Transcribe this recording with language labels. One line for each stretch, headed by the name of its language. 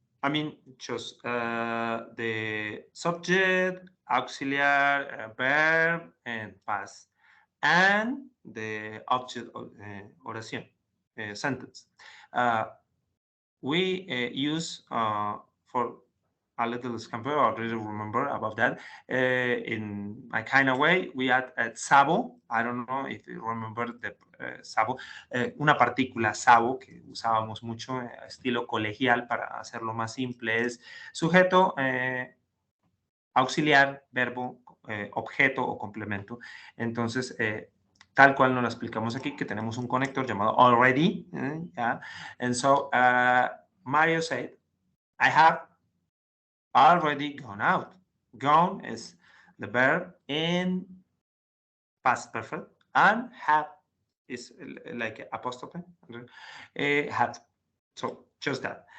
English: I mean, just the subject, auxiliary, verb, and past, and the object of oración. sentence. We use for a little example, I already remember about that. In my kind of way, we add sabo. I don't know if you remember the sabo.
Spanish: Una partícula sabo que usábamos mucho, estilo colegial, para hacerlo más simple, es sujeto, auxiliar, verbo, objeto o complemento. Entonces, tal cual nos lo explicamos aquí, que tenemos un conector llamado already.
English: Yeah? And so, Mario said, I have already gone out. Gone is the verb in past perfect, and have is like apostrophe. Have. So just that.